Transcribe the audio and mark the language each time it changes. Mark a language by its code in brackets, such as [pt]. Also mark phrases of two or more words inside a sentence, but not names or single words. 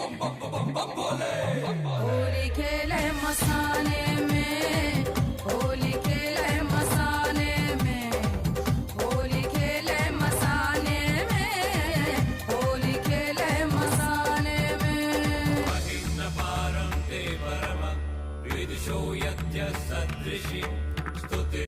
[bho] होली खेले मसाने में। होली खेले मसाने में। होली खेले मसाने में। होली खेले मसाने में। [sa] महिम्न पारं ते परम विदुषो यद्य सदृशि स्तुति